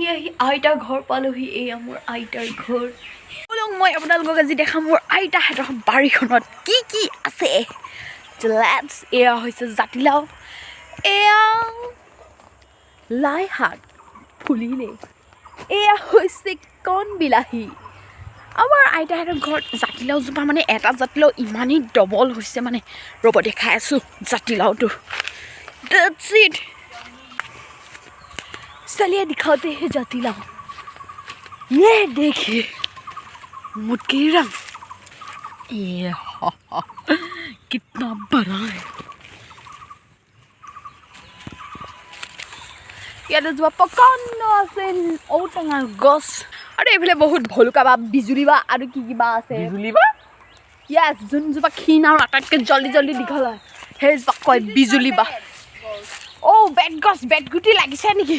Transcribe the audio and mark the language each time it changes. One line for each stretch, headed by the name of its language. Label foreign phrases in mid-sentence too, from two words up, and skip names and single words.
Assamese: আইতাৰ ঘৰ পালোহি এয়া মোৰ আইতাৰ ঘৰ বলক মই আপোনালোকক আজি দেখাম মোৰ আইতাহঁতৰ বাৰীখনত কি কি আছে লেটছ এয়া হৈছে জাতিলাও এয়া লাই শাক ফুলিলে এয়া হৈছে কণ বিলাহী আমাৰ আইতাহঁতৰ ঘৰত জাতিলাওজোপা মানে এটা জাতিলাও ইমানেই ডবল হৈছে মানে ৰ'ব দেখাই আছোঁ জাতিলাওটো
English: That's it.
Hindi: चलिए दिखाते हैं जातिलाओ ये देखिए मुटकी रंग ये कितना बड़ा है
Assamese: ইয়াতে যোৱা প্ৰকাণ্ড আছে ঔটেঙাৰ গছ আৰু এইফালে বহুত ভলুকা বা বিজুলী বা আৰু কি কিবা আছে বিজুলী বা য়েছ যোনজোপা ক্ষীণ আৰু আটাইতকৈ
Hindi: जल्दी जल्दी
Assamese: দীঘল হয় সেইজোপাক কয় বিজুলী বা বেট গছ বেট গুটি লাগিছে নেকি